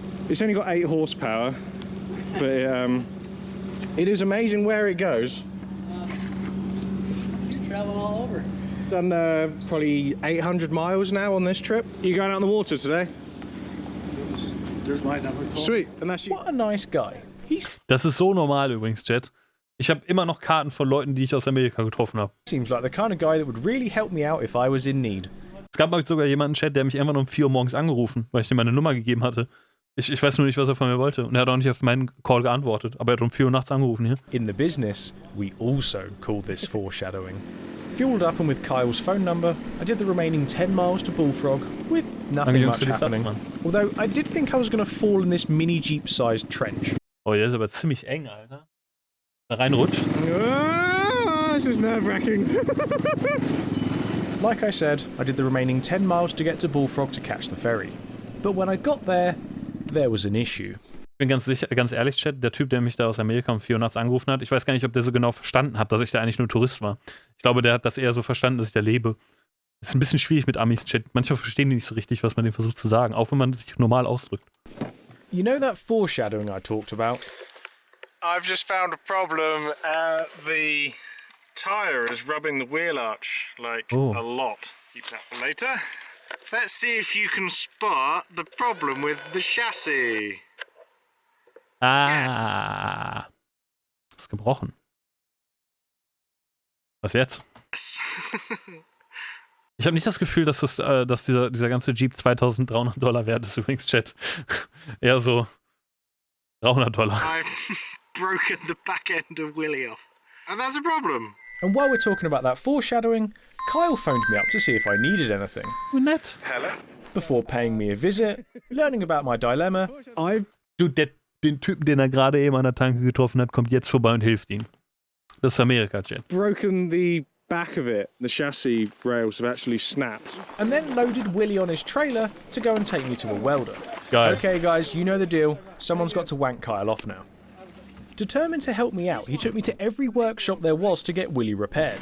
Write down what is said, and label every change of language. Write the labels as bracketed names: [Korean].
[English] It's only got 8 horsepower, but it is amazing where it goes. You're traveling all over. Done probably 800 miles now on this trip. You going out in the water today? There's my number. Sweet, and that's you. What a nice guy. [German] Das ist so normal übrigens, Chat. Ich habe immer noch Karten von Leuten, die ich aus Amerika getroffen habe. [English] Seems like the kind of guy that would really help me out if I was in need. [German] Es gab mal sogar jemanden, Chat, der mich irgendwann um 4 Uhr morgens angerufen, weil ich ihm meine Nummer gegeben hatte. Ich weiß nur nicht, was er von mir wollte. Und er hat auch nicht auf meinen Call geantwortet. Aber er hat um 4 Uhr nachts angerufen hier. [English] In the business, we also call this foreshadowing. Fueled up and with Kyle's phone number, I did the remaining 10 miles to Bullfrog with nothing much happening. Although I did think I was going to fall in this Minijeep-sized trench. [German] Oh, der ist aber ziemlich eng, Alter. Da reinrutscht. [English] Ah, this is nerve-wracking. Like I said, I did the remaining 10 miles to get to Bullfrog to catch the ferry. But when I got there was an issue. [German] Ich bin ganz ehrlich, Chat, der Typ, der mich da aus Amerika um 4 Uhr nachts angerufen hat, ich weiß gar nicht, ob der so genau verstanden hat, dass ich da eigentlich nur Tourist war. Ich glaube, der hat das eher so verstanden, dass ich da lebe. Das ist ein bisschen schwierig mit Amis, Chat. Manchmal verstehen die nicht so richtig, was man denen versucht zu sagen, auch wenn man sich normal ausdrückt. [English] You know that foreshadowing I talked about? I've just found a problem. The tyre is rubbing the wheel arch, like, a lot. Keep that for later. Let's see if you can spot the problem with the chassis. [German] Ah. Ist gebrochen. Was jetzt? Ich habe nicht das Gefühl, dass dieser ganze Jeep $2.300 wert ist, übrigens, Chat. Eher so $300. [English] I've broken the back end of Willie off. And that's a problem. And while we're talking about that foreshadowing, Kyle phoned me up to see if I needed anything. [German] Nett. [English] Hello? Before paying me a visit, learning about my dilemma. [German] Den Typen, den er gerade eben an der Tanke getroffen hat, kommt jetzt vorbei und hilft ihm. Das ist Amerika, Chat. [English] Broken the back of it. The chassis rails have actually snapped. And then loaded Willie on his trailer to go and take me to a welder. [German] Geil. [English] Okay guys, you know the deal. Someone's got to wank Kyle off now. Determined to help me out, he took me to every workshop there was to get Willie repaired.